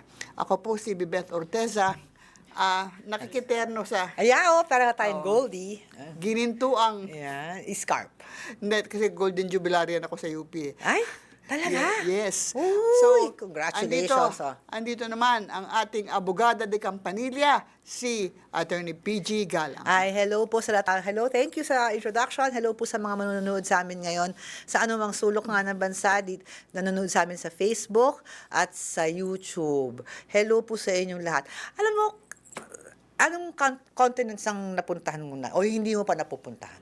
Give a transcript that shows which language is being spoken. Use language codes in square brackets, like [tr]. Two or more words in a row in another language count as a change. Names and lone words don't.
[tl] Ako po si Bibeth Orteza, nakikiterno sa Ayan, para tayong Goldie. ginintuang, Ayan, scarp. hindi, kasi [en] Golden Jubilarian [tl] ako sa UP. Ay, talaga? Yes. Uy, congratulations. Andito naman ang ating [es] abogada de Campanilla, [tl] si Attorney PG Galang. Ay, hello po sa lahat. [en] Hello, thank you sa introduction. [tl] Hello po sa mga manonood sa amin ngayon sa anumang sulok nga ng bansa. Nanonood sa amin sa Facebook at sa YouTube. Hello po sa inyong lahat. Alam mo, anong continents ang napuntahan mo na o hindi mo pa napupuntahan?